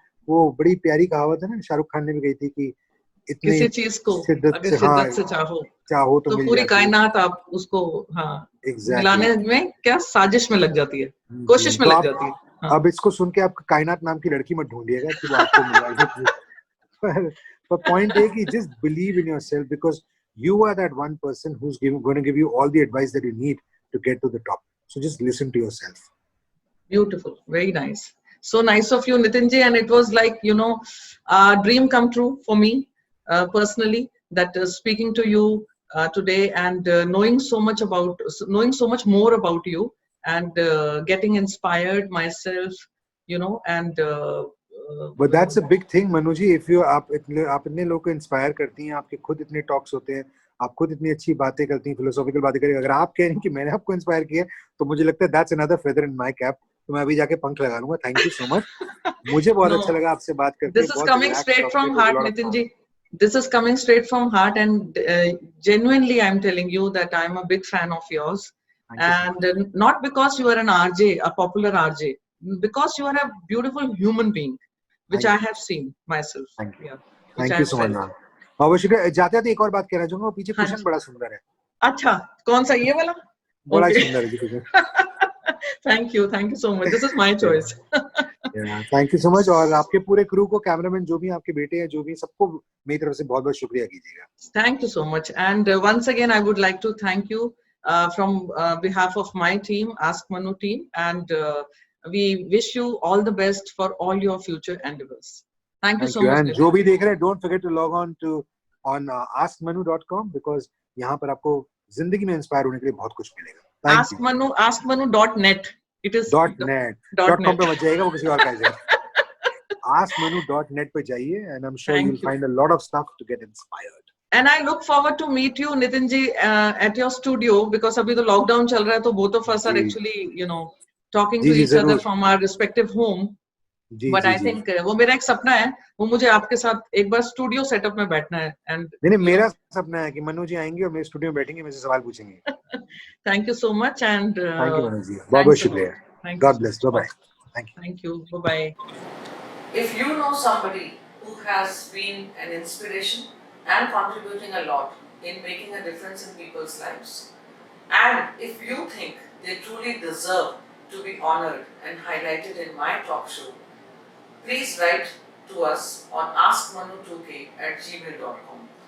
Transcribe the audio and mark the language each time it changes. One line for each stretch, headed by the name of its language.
Hindi: वो बड़ी प्यारी कहावत है ना, शाहरुख खान ने भी कही थी कि किसी चीज को अगर शिद्दत से चाहो तो पूरी कायनात आप उसको मिलाने में क्या साजिश में लग जाती है, कोशिश में लग जाती है। अब इसको सुन के आप कायनात नाम की लड़की मत ढूंढिएगा कि वो आपको मिला।
English: पर पॉइंट है कि just believe in yourself, because you are that one person who's going to give you all the advice that you need to get to the top. So just listen to yourself. Beautiful, very nice. So nice of you, Nitin ji, and it was like a dream come true for me personally, that speaking to you today and knowing so much more about you, and getting inspired myself, and but that's a big thing, Manu ji.
Hindi: If आप इतने लोगों को inspire करती हैं, आपके खुद इतने talks होते हैं, आप खुद इतनी अच्छी बातें करती हैं, फिलोसॉफिकल बातें करें, अगर आप कह रही हैं कि मैंने आपको इंस्पायर किया, तो मुझे लगता है
English: that's another feather in my cap.
Hindi: तो मैं अभी जाके पंख लगा लूंगा। थैंक यू सो मच, मुझे बहुत अच्छा लगा आपसे बात करके।
English: This is coming straight from heart, Nitin ji. This is coming straight from heart, and genuinely I'm telling you that I'm a big fan of yours. And not because you are an RJ, a popular RJ, because you are a beautiful human being, which I have seen myself. Thank you. Thank you so much, ma'am.
Hindi: और शुक्रिया। जाते जाते एक और बात कहना चाहूंगा, पीछे कुशन बड़ा सुंदर है। अच्छा, कौन सा, ये वाला? बड़ा सुंदर है जी cushion.
English: Thank you so much. This is my choice. Yeah, thank you so much.
Hindi: और आपके पूरे क्रू को, कैमरामैन जो भी आपके बेटे हैं, जो भी सबको मेरी तरफ से बहुत बहुत शुक्रिया कीजिएगा.
English: Thank you so much. And once again, I would like to thank you from behalf of my team, Ask Manu team, and we wish you all the best for all your future endeavors. Thank you so much.
Hindi: And जो भी देख रहे हैं,
English: don't forget to log on askmanu.com because
Hindi: यहाँ पर आपको जिंदगी में इंस्पायर होने के लिए बहुत कुछ मिलेगा.
English: askmanu.net. It is .net.
Hindi: .com पे मत जाइएगा, वो किसी और का है.
English: askmanu.net
Hindi: पे जाइए
English: and I'm sure you'll find a lot of stuff to get inspired. And I look forward to meet you, Nitin ji, at your studio because
Hindi: अभी तो
English: lockdown
Hindi: चल रहा है, तो
English: both of us are actually, talking to each other from our respective home. But I think
Hindi: वो मेरा एक सपना है, वो मुझे आपके साथ एक बार स्टूडियो सेटअप में बैठना है.
English: And
Hindi: नहीं, मेरा सपना है कि मनु जी आएंगे और मेरे स्टूडियो में बैठेंगे, मुझसे सवाल पूछेंगे.
English: Thank you so much and thank you
Hindi: Manu जी, बहुत बहुत शुक्रिया.
English: God bless. Bye bye. Thank you. Bye bye. If you know somebody who has been an inspiration and contributing a lot in making a difference in people's lives, and if you think they truly deserve to be honored and highlighted in my talk show, please write to us on askmanu2k@gmail.com.